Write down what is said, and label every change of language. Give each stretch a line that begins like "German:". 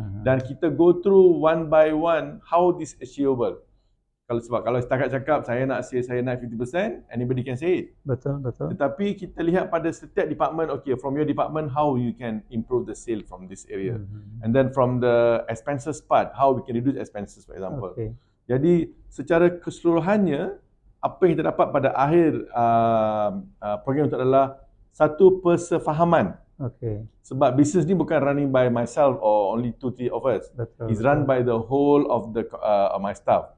Malay: Dan kita
English: go through one by one how this achievable.
Malay: Sebab kalau setakat cakap saya nak sales saya naik 50%,
English: anybody can say it.
Malay: Betul. Tetapi kita lihat pada setiap
English: department, okay, from your department how you can improve the sale from this area. And then from the expenses part, how we can reduce expenses for example. Okay.
Malay: Jadi secara keseluruhannya, apa yang kita dapat pada akhir program itu adalah satu persefahaman.
English: Okay.
Malay: Sebab business ni bukan
English: running by myself or only 2-3 of us.
Malay: Betul.
English: It's run by the whole of the my staff.